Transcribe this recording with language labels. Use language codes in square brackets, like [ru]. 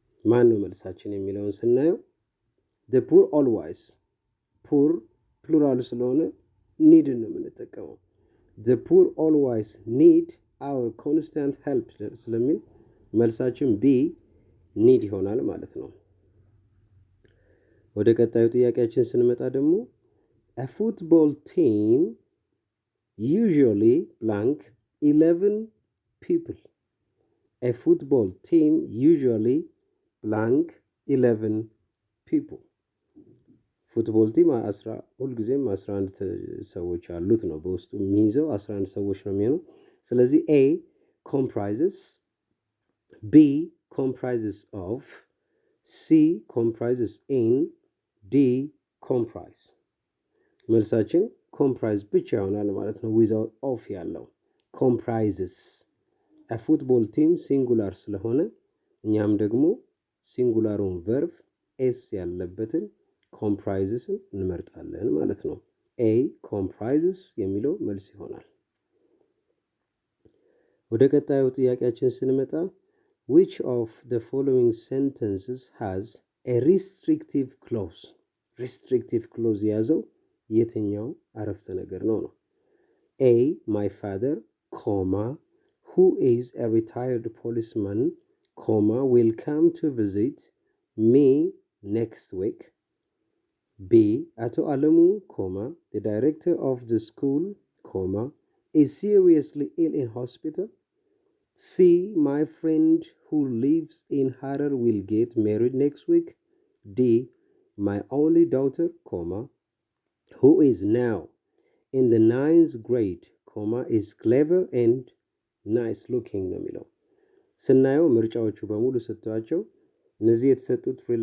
[am] ማን ነው መልሳችን የሚለውን ስናየው [en] the poor always poor ፕሉራል ስለሆነ ኒድን ነው የምንጠቀመው። the poor always need our constant help [am] ስለሚል መልሳችን B ኒድ ይሆናል ማለት ነው። ወደ ቀጣዩ ጥያቄያችን ስንመጣ ደግሞ [en] a football team usually blank 11 people. A football team usually blank 11 people. [am] ፉትቦል ቲም ሁልጊዜም 11 ሰዎች አሉት ነው በውስጡ የሚይዘው 11 ሰዎች ነው የሚሆነው። ስለዚህ [en] A comprises, B comprises of, C comprises in, D comprise. [am] መልሳችን ኮምፕራይዝ ብቻ ይሆናል ማለት ነው ዊዛውት ኦፍ ያለው comprises. a football team ሲንጉላር ስለሆነ እኛም ደግሞ ሲንጉላሩን ቨርብ ኤስ ያለበትን comprises እንመርጣለን ማለት ነው። A comprises የሚለው መልስ ይሆናል። ወደ ቀጣዩ ጥያቄያችን ስንመጣ [en] which of the following sentences has a restrictive clause? [am] restrictive clause የያዘው የትኛው አረፍተ ነገር ነው? [en] A my father, who is a retired policeman, will come to visit me next week. B. Ato Alamu, the director of the school, is seriously ill in hospital. C. My friend who lives in Harar will get married next week. D. My only daughter, who is now in the 9th grade, is clever and nice looking [am] ነው የሚለው። ስናየው ምርጫዎቹ በሙሉ ሰጥቷቸው እነዚህ የተሰጡት